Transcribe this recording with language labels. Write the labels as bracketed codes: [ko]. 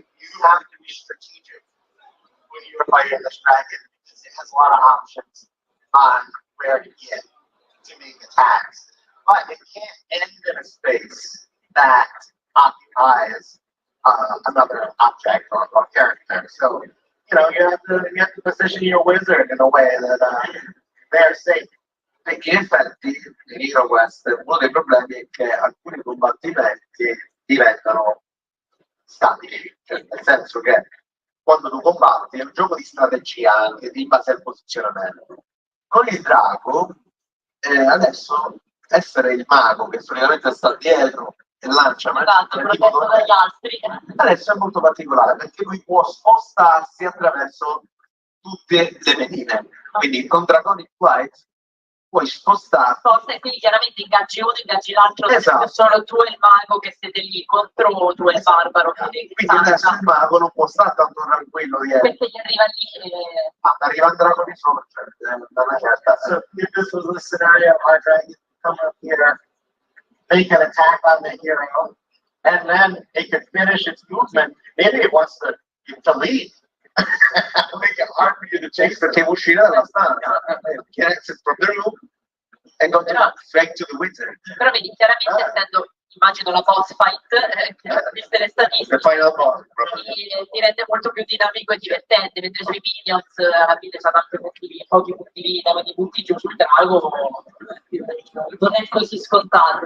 [en] You have to be strategic when you're fighting this dragon because it has a lot of options on where to get to make attacks. But it can't end in a space that occupies another object or character. So, you have to position your wizard in a way that they're safe. [it] Perché in effetti in HeroQuest uno dei problemi è che alcuni combattimenti diventano statici, cioè nel senso che quando tu combatti è un gioco di strategia anche in base al posizionamento. Con il drago adesso essere il mago che solitamente sta dietro e lancia protetto dagli altri. adesso è molto particolare perché lui può spostarsi attraverso tutte le medine. Quindi con Draconic Flight puoi spostarti. E quindi chiaramente ingaggi uno, ingaggi l'altro, Esatto. Sono tu e il mago che siete lì contro tu e il barbaro. Quindi adesso il mago non può stare tanto tranquillo dietro. Perché gli arriva lì Arriva un drago di sopra, da una certa. [en] So if this was a scenario, our dragon come up here, make an attack on the hero, and then it could finish its movement. Maybe it wants to leave. Make it hard for you to chase [it] perché uscire dalla stanza. [en] Can exit from the room and go straight to the wizard. [it] Però vedi, chiaramente essendo, immagino, la boss fight, viste le statistiche, [en] The final boss. [it] ti rende molto più dinamico e divertente, mentre sui minions alla fine sono anche pochi punti vita, quindi punti giù sul drago non è così scontato.